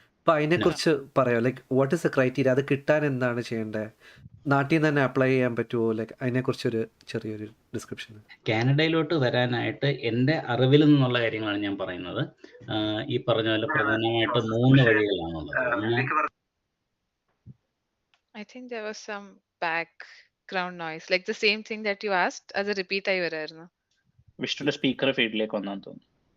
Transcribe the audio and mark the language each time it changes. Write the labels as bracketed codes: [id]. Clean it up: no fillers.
[ml] അപ്പോൾ അതിനെക്കുറിച്ച് പറയാം. [en] Like what is the criteria? [ml] അത് കിട്ടാൻ എന്താണ് ചെയ്യേണ്ടത്? നാട്ടിൽ നിന്ന് തന്നെ അപ്ലൈ ചെയ്യാൻ പറ്റുമോ? ലൈക്ക് അതിനെക്കുറിച്ചൊരു ചെറിയൊരു ഡിസ്ക്രിപ്ഷൻ. കാനഡയിലോട്ട് വരാനായിട്ട് എൻ്റെ അറിവിൽ നിന്നുള്ള കാര്യങ്ങളാണ് ഞാൻ പറയുന്നത്. ഈ പറഞ്ഞ പോലെ പ്രധാനമായിട്ട് 3 വഴികളാണുള്ളത്. [en] I think there was some background noise, like the same thing that you asked as a repeat [ml] ആയി വരായിരുന്നു. വിഷ്ണുന്റെ സ്പീക്കർ ഫീൽഡിലേക്ക് വന്നാന്ന് തോന്നുന്നു.